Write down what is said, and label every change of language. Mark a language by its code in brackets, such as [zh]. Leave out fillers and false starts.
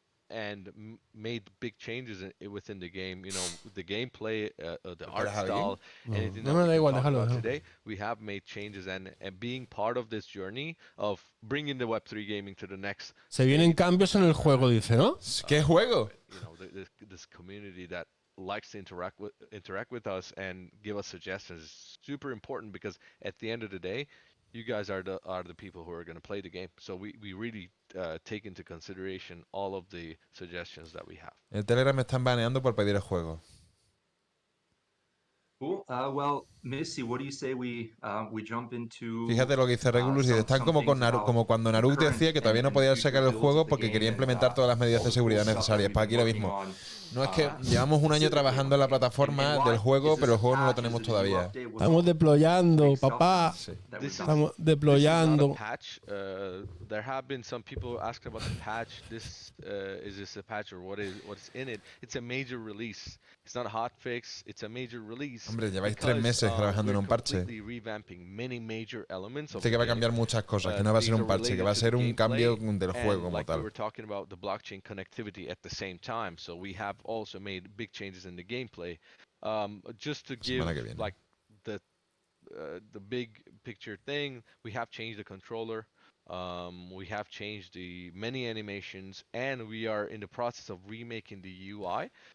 [en] And made big changes within the game, the gameplay, the art style, anything that we talk about today. We have made changes, and being part of this journey of bringing the Web3 gaming to the next. [es] Se vienen cambios en el juego, dice, ¿no? ¿Qué juego? [en] This community that likes to interact with us and give us suggestions is super important, because at the end of the day, you guys are the people who are going to play the game. So we really take into consideration all of the suggestions that we have. [es] El Telegram me están baneando por pedir el juego. [en] Cool. Well, Missy, what do you say we jump into? [es] Fíjate lo que dice Regulus, y están como cuando Naruto decía que todavía no podía sacar el juego porque quería implementar todas las medidas de seguridad necesarias. Para aquí lo mismo. No, es que llevamos un año trabajando en la plataforma del juego, pero el juego no lo tenemos todavía. Estamos deployando, papá. Estamos deployando. [en] There have been some people asking about the patch. Is this a patch, or what's in it? It's a major release. It's not a hotfix. It's a major release. [es] Hombre, lleváis 3 meses trabajando en un parche. Dice que va a cambiar muchas cosas, que no va a ser un parche, que va a ser un cambio del juego como tal. [en] We're talking about the blockchain connectivity at the same time, so we have also made big changes in the gameplay. Just to give like the big picture thing, we have changed the controller. We have changed the many animations, and we are in the process of remaking the UI.